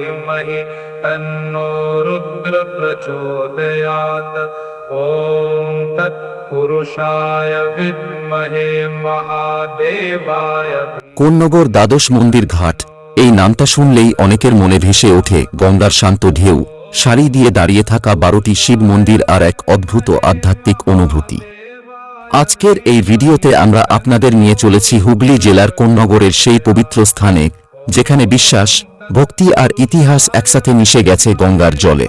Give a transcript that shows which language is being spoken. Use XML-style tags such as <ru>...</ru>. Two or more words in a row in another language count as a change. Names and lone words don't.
<sa>धीमहि तन्नो रुद्र प्रचोदयात्। ॐ तत्पुरुषाय विद्महे महादेवाय।</sa> <bn>কোন্নগর দ্বাদশ মন্দির ঘাট, এই নামটা শুনলেই অনেকের মনে ভেসে ওঠে গঙ্গার শান্ত ঢেউ, সারি দিয়ে দাঁড়িয়ে থাকা 12টি শিব মন্দির আর এক অদ্ভুত আধ্যাত্মিক অনুভূতি। আজকের এই ভিডিওতে আমরা আপনাদের নিয়ে চলেছি হুগলি জেলার কোন্নগরের সেই পবিত্র স্থানে, যেখানে বিশ্বাস, ভক্তি আর ইতিহাস একসাথে মিশে গেছে গঙ্গার জলে।</bn>